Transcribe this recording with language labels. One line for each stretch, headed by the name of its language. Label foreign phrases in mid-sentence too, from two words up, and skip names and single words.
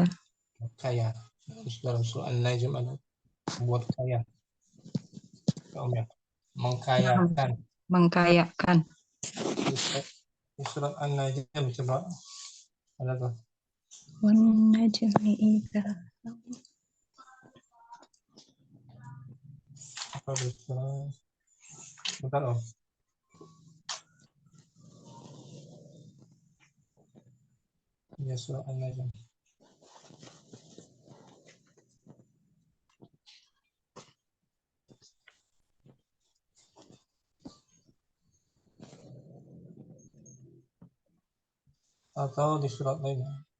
Indonesian: Kaya. Dalam surah An-Najm ada membuat kaya. Mengkayakan. Di surat An-Najm coba ada tuh.
Arabic: والنجم إذا
Indonesian: Bentar Ya surah An-Najm. Atau di surat lainnya.